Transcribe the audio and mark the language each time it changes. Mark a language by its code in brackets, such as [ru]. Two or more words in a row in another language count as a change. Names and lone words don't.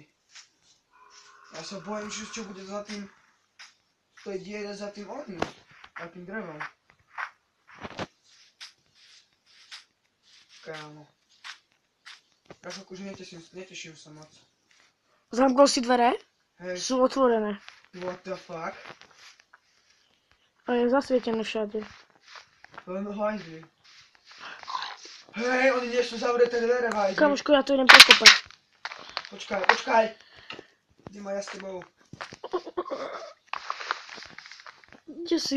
[sk] Ja sa bojím, čo bude za tým... To je diere za tým ohňom. Za tým drevom. Kámo. Ja sa akože neteším sa moc. Zamkol si dvere? Hej, Sú otvorené. [en] what the fuck? [sk] A je zasvietené všade. Len hajzli. Hej, oni nie sú zavreté dvere v hajzli. Kamoško, ja to idem prekopať. Počkaj. Kde ma ja s tebou? Kde si?